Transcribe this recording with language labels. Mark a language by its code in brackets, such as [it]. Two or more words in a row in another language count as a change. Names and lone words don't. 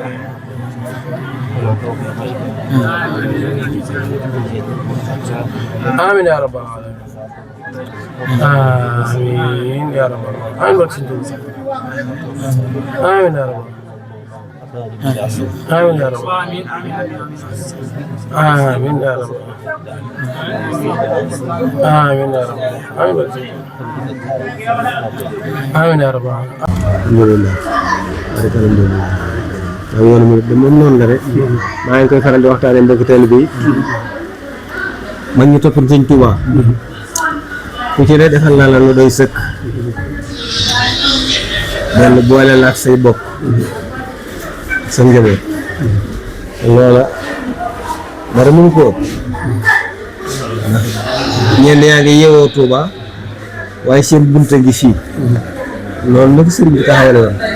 [ar] آمين يا رب آمين يا رب آمين برسين جوا آمين يا رب آمين يا رب آمين يا رب آمين يا رب آمين يا رب [wo] alhamdulilah barke alhamdulilah waaw yoonu murid de moom noonu la rek maa ngi koy faral di waxtaanee mbokk teel bi mag ñi toppoon sëñ Touba ku ci ne defal naa la lu doy sëkk benn boole la ak say bokk sa njaboot loola dara mënu ko ëpp ñenn yaa ngi yeewoo Touba waaye seen bunta ngi fii loolu nag sëriñ bi taxawale woon